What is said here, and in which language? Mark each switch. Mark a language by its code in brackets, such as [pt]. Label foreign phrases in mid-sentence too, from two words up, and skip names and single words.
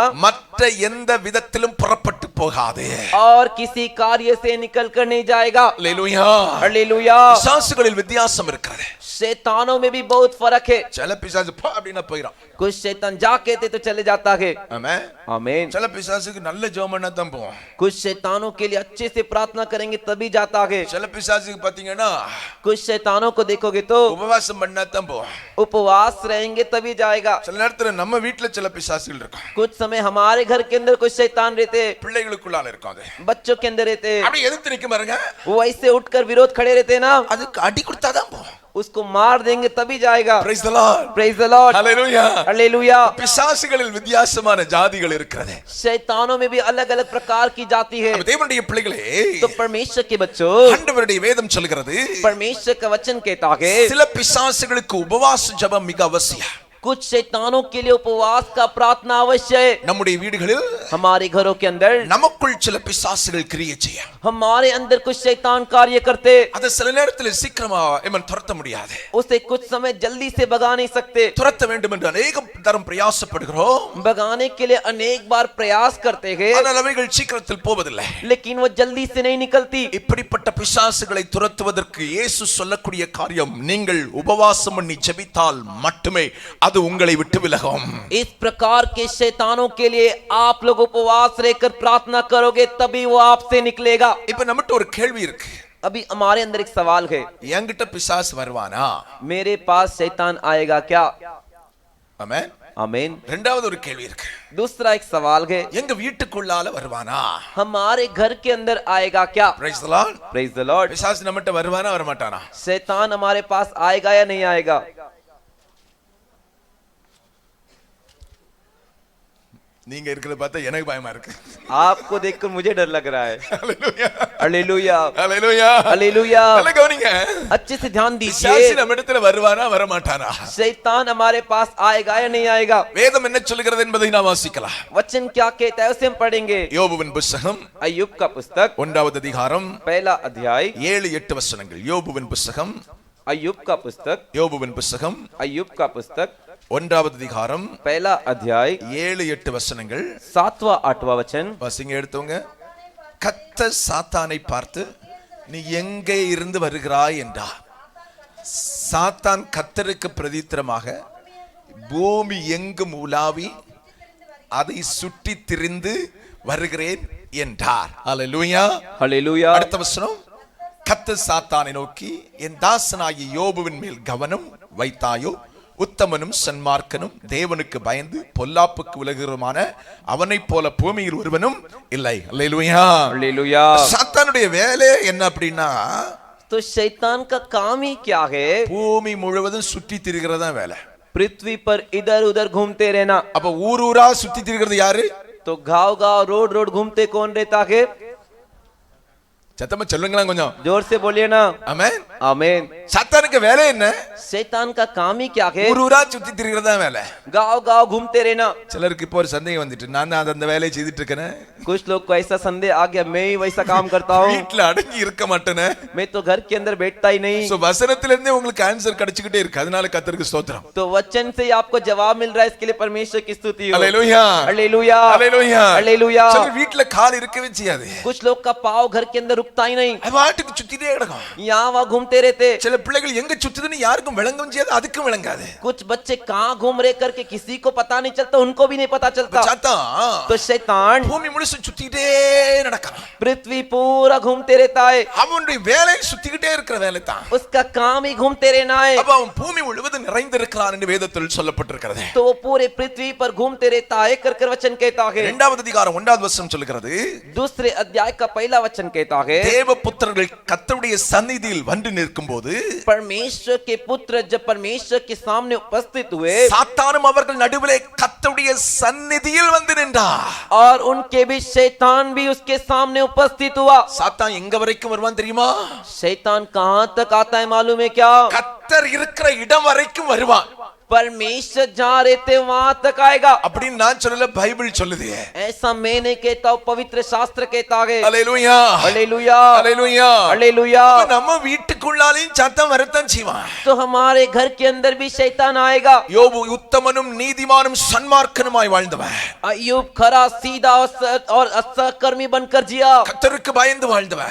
[ta] மற்ற எந்த விதத்திலும் புறப்பட்டு போகாது. [hi] और किसी कार्य से निकल कर नहीं जाएगा। [ta] அல்லேலூயா. [hi] हालेलुया। [ta] பிசாசுகளில் வித்தியாசம் இருக்கிறது. [hi] शैतानों में भी बहुत फर्क है। [ta] சில பிசாசு பா அப்படினா போயிடும். [hi] कुछ शैतान जा कहते तो चले जाता है। [ta] ஆமென். [hi] आमीन। [ta] சில பிசாசுக்கு நல்ல ஜெபம் பண்ணா தான் போகும். [hi] कुछ शैतानों के लिए अच्छे से प्रार्थना करेंगे तभी जाता है। [ta] சில பிசாசுக்கு பாத்தீங்கன்னா [hi] कुछ शैतानों को देखोगे तो [ta] உபவாசம் பண்ணா தான் போகும். [hi] उपवास रहेंगे तभी जाएगा। [ta] சில நேரத்துல நம்ம வீட்ல சில பிசாசுகள் இருக்கும். [hi] कुछ समय हमारे घर के अंदर कुछ शैतान रहते, [ta] பிள்ளைகளுக்குள்ளால இருக்கும். அது [hi] बच्चों के अंदर रहते, [ta] அப்படி எதிர்த்து நிக்க பாருங்க. [hi] वो ऐसे उठकर विरोध खड़े रहते ना। [ta] அதுக்கு அடி கொடுத்தா தான் போகும். [hi] उसको मार देंगे तभी जाएगा। [en] Praise the Lord. Praise the Lord. Hallelujah. [hi] हालेलुया। [ta] பிசாசுகளில் வித்தியாசமான ஜாதிகள் இருக்கிறது. [hi] शैतानों में भी अलग अलग प्रकार की जाति है। [ta] அப்ப தேவனுடைய பிள்ளைகளே, [hi] तो परमेश्वर के बच्चों, [ta] ஆண்டவருடைய வேதம் சொல்கிறது, [hi] परमेश्वर का वचन कहता है [ta] சில பிசாசுகளுக்கு உபவாச ஜெபம் மிக அவசியம். [hi] कुछ शैतानों के लिए उपवास का प्रार्थना अवश्य है। [ta] நம்முடைய வீடுகளில் [hi] हमारे घरों के अंदर [ta] நமக்குள் சில பிசாசுகள் கிரியை செய்யும். [hi] हमारे अंदर कुछ शैतान कार्य करते, [ta] அதை சில நேரத்தில் சீக்கிரமா துரத்த முடியாது. [hi] उसे कुछ समय जल्दी से भगा नहीं सकते। [ta] துரத்த வேண்டும் என்று अनेक தரம் பிரயாசப்படுகிறோம். [hi] भगाने के लिए अनेक बार प्रयास करते हैं, [ta] ஆனால் அவைகள் சீக்கிரத்தில் போவதில்லை. [hi] लेकिन वो जल्दी से नहीं निकलती। [ta] இப்படிப்பட்ட பிசாசுகளை துரத்துவதற்கு இயேசு சொல்லக்கூடிய காரியம், நீங்கள் உபவாசம் பண்ணி ஜெபித்தால் மட்டுமே அது அது உங்களை விட்டு விலகும். [hi] इस प्रकार के शैतानों के लिए आप लोग उपवास रहकर प्रार्थना करोगे तभी वो आपसे निकलेगा. [ta] இப்ப நம்மட்ட ஒரு கேள்வி இருக்கு. [hi] अभी हमारे अंदर एक सवाल है, [ta] என்கிட்ட பிசாசு வருவானா? [hi] मेरे पास शैतान आएगा क्या? [ta] ஆமென். [hi] आमीन. [ta] இரண்டாவது ஒரு கேள்வி இருக்கு. [hi] दूसरा एक सवाल है, [ta] எங்க வீட்டுக்குள்ளால வருவானா? [hi] हमारे घर के अंदर आएगा क्या? [en] Praise the Lord. Praise the Lord. [ta] பிசாசு நம்மட்ட வருவானா வரமாட்டானா? [hi] शैतान हमारे पास आएगा या नहीं आएगा? [ta] நீங்க இருக்கிறத பார்த்தா எனக்கு பயமா இருக்கு. [hi] आपको देखकर मुझे डर लग रहा है. [ta] ஹalleluya. [hi] हालेलुया. [ta] ஹalleluya. [hi] हालेलुया. [ta] நல்லா கவனிங்க. [hi] अच्छे से ध्यान [ta] பிசாசு [hi] दीजिए. [ta] நம்மிடத்துல வருவானா வரமாட்டானா? [hi] शैतान हमारे पास आएगा या नहीं आएगा? [ta] வேதம் என்ன சொல்கிறது என்பதை நாம் வாசிக்கலாம். [hi] वचन क्या कहता है उसे हम पढ़ेंगे. [ta] யோபுவின் புத்தகம் [hi] अय्यूब का पुस्तक [ta] 1வது அதிகாரம் [hi] पहला अध्याय [ta] 7-8 வசனங்கள். யோபுவின் புத்தகம் [hi] अय्यूब का पुस्तक [ta] யோபுவின் புத்தகம் [hi] अय्यूब का पुस्तक [ta] 1வது அதிகாரம் [hi] पहला अध्याय [ta] 7-8 வசனங்கள். [hi] 7वां 8वां वचन. [ta] வாசிங்க எடுத்தவங்க. கர்த்தர் சாத்தானை பார்த்து நீ எங்கே இருந்து வருகிறாய் என்றார். சாத்தான் கர்த்தருக்கு பிரதித்திரமாக பூமி எங்கும் உலாவி அதை சுற்றி திரிந்து வருகிறேன் என்றார். ஹalleluya. [hi] हालेलुया. [ta] அடுத்த வசனம். கர்த்தர் சாத்தானை நோக்கி என் தாசனாகிய யோபுவின் மேல் கவனம் வைத்தாயோ? உத்தமனும் சன்மார்க்கனும் தேவனுக்கு பயந்து பொல்லாப்புக்கு விலகுகிறமான அவனைப் போல பூமியில் ஒருவனும் இல்லை. ஹalleluya. [hi] हालेलुया. [ta] சாத்தானுடைய வேலை என்ன அப்படின்னா, [hi] तो शैतान का काम ही क्या है? [ta] பூமி முழுவதும் சுற்றி திரிகிறதா வேலை. [hi] पृथ्वी पर इधर उधर घूमते रहना. [ta] அப்ப ஊர் ஊரா சுத்தி திரிகிறது யாரு? [hi] तो गांव गांव रोड रोड घूमते कौन रहता है? [ta] சத்தமா சொல்லுங்களா கொஞ்சம். [hi] जोर से बोलिए ना. [ta] ஆமென். [hi] आमीन. [ta] சாத்தானுக்கு வேலை என்ன? [hi] शैतान का काम ही क्या है? [ta] ஊர் ஊரா சுத்தி திரிகிறதா வேலை. [hi] गांव गांव घूमते रहना. [ta] சிலருக்கு இப்போ ஒரு சந்தேகம் வந்துட்டு, நான் தான் அந்த வேலையை செய்துட்டு இருக்கேன். [hi] कुछ लोग को ऐसा संदेह आ गया, मैं ही वैसा काम करता हूँ, [ta] வீட்டுல அடங்கி இருக்க மாட்டேனே. [hi] मैं तो घर के अंदर बैठता ही नहीं. [ta] சோ வசனத்துல இருந்தே உங்களுக்கு ஆன்சர் கிடைச்சிட்டே இருக்கு. அதனால கர்த்தருக்கு ஸ்தோத்திரம். [hi] तो वचन से ही आपको जवाब मिल रहा है, इसके लिए परमेश्वर की स्तुति हो. [ta] ஹalleluya. [hi] हालेलुया. [ta] ஹalleluya. [hi] हालेलुया. [ta] சிலர் வீட்டுல கால் இருக்கவே செய்யாது. [hi] कुछ लोग का पाँव घर के अंदर रुकता ही नहीं, [ta] அது பாட்டுக்கு சுத்திட்டே கிடக்கும். [hi] यहाँ वहाँ घूमते रहते. [ta] சில பிள்ளைகள் எங்க சுத்துதுன்னு யாருக்கும் விளங்கவும் செய்யாது, அதுக்கும் விளங்காது. [hi] कुछ बच्चे कहाँ घूम रहे करके किसी को पता नहीं चलता, उनको भी नहीं पता चलता. [ta] சாத்தான் [hi] तो शैतान [ta] பூமி முழுசு சுத்திட்டே நடக்கிறான். [hi] पृथ्वी पूरा घूमते रहता है. [ta] அவனுடைய வேலை சுத்திக்கிட்டே இருக்கிற வேலை தான். [hi] उसका काम ही घूमते रहना है. [ta] அப்ப அவன் பூமி முழுவதும் நிறைந்திருக்கிறான் என்று வேதத்தில் சொல்லப்பட்டிருக்கிறது. [hi] तो वो पूरे पृथ्वी पर घूमते रहता है कर वचन कहता है. [ta] 2வது அதிகாரம் 1வது வசனம் சொல்லுகிறது, [hi] दूसरे अध्याय का पहला वचन कहता है, [ta] தேவபுத்திரர்கள் கர்த்தருடைய சந்நிதியில் வந்து நிற்கும்போது [hi] परमेश्वर के पुत्र जब परमेश्वर के सामने उपस्थित हुए [ta] சாத்தானும் அவர்கள் நடுவிலே கர்த்தருடைய சந்நிதியில் வந்து நின்றார். [hi] और उनके भी शैतान भी उसके सामने उपस्थित हुआ. [ta] சாத்தான் எங்க வரைக்கும் வருவான் தெரியுமா? [hi] शैतान कहां तक आता है मालूम है क्या? [ta] கர்த்தர் இருக்கிற இடம் வரைக்கும் வருவான். [hi] परमेश्वर जहां रहते वहां तक आएगा. [ta] அப்படின்னு நான் சொல்லல, பைபிள் சொல்லுது. [hi] ऐसा मैं नहीं कहता हूं, पवित्र शास्त्र कहता है. [ta] ஹalleluya. [hi] हालेलुया. [ta] ஹalleluya. [hi] हालेलुया. [ta] நம்ம வீட்டுக்குள்ளாலையும் சாத்தான் வரத்தான் செய்வான். [hi] तो हमारे घर के अंदर भी शैतान आएगा. [ta] யோபு உத்தமனும் நீதிமானும் சன்மார்க்கனுமாய் வாழ்ந்தவன். [hi] अय्यूब खरा सीधा और असकर्मी बनकर जिया. [ta] கர்த்தருக்கு பயந்து வாழ்ந்தவன்.